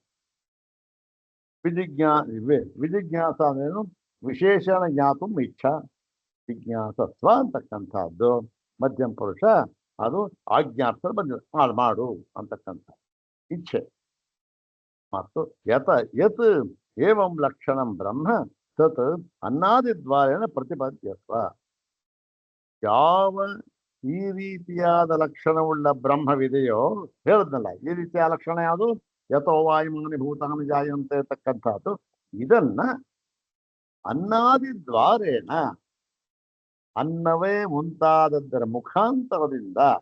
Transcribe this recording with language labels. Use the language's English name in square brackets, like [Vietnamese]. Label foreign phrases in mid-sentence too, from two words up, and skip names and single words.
[Kannada] ವಿಜಿಜ್ಞಾಸ ಅಂದ್ರೇನು? [Sanskrit] ವಿಶೇಷಣ ಜ್ಞಾತು ಇಚ್ಛಾ ಜಿಜ್ಞಾಸತ್ವ [Kannada] ಅಂತಕ್ಕಂಥದ್ದು ಮಧ್ಯಮ ಪುರುಷ. ಅದು ಆಜ್ಞಾರ್ಥ ಬಂದಿದೆ, ಮಾಡು ಅಂತಕ್ಕಂಥ ಇಚ್ಛೆ. [Sanskrit] ಮತ್ತು ಯತ್ ಏವಂ ಲಕ್ಷಣಂ ಬ್ರಹ್ಮ ತತ್ ಅನ್ನಾದಿದ್ವಾರೇಣ ಪ್ರತಿಪಾದ್ಯತ್ವ. [Kannada] ಯಾವ ಈ ರೀತಿಯಾದ ಲಕ್ಷಣವುಳ್ಳ ಬ್ರಹ್ಮವಿದೆಯೋ ಹೇಳಿದ್ನಲ್ಲ, ಈ ರೀತಿಯ ಲಕ್ಷಣ ಯಾವುದು? [Sanskrit] ಯಥೋ ವಾಯುಮಾನಿ ಭೂತಾನಿ ಜಾಯಂತೆ [Kannada] ಅಂತಕ್ಕಂಥದ್ದು ಇದನ್ನ ಅನ್ನಾದಿದ್ವಾರೇಣ ಅನ್ನವೇ ಮುಂತಾದದ್ದರ ಮುಖಾಂತರದಿಂದ